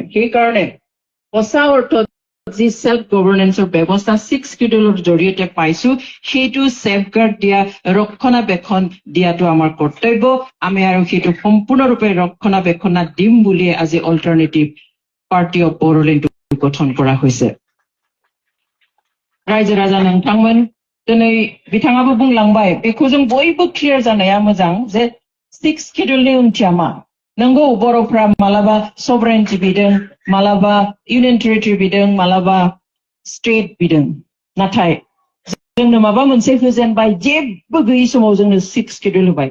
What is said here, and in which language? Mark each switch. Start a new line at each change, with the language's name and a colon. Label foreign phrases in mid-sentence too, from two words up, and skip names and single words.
Assamese: সেইকাৰণে সঁচা অৰ্থত যি
English: self governance
Assamese: ব্যৱস্থা 6th শিডিউলৰ জৰিয়তে পাইছো, সেইটো সেফগাৰ্ড দিয়া, ৰক্ষণাবেক্ষণ দিয়াটো আমাৰ কৰ্তব্য। আমি আৰু সেইটো সম্পূৰ্ণৰূপে ৰক্ষণাবেক্ষণ দিম বুলি আজি অল্টাৰনেটিভ পাৰ্টি অফ বড়োলেণ্ড গঠন কৰা হৈছে।
Bodo: रायजो राजा नोंथांमोन दिनै बिथाङाबो बुंलांबाय, बेखौ जों बयबो क्लियार जानाया मोजां जे 6th शिडिउलनि ओंथिया मा। नंगौ, बर'फ्रा मालाबा सभरेनिटि बिदों, मालाबा
English: union territory
Bodo: बिदों, मालाबा स्टेट बिदों, नाथाय जोंनो माबा मोनसे होजेनबाय, जेबो गैयै समाव जोंनो 6th शिडिउल होबाय।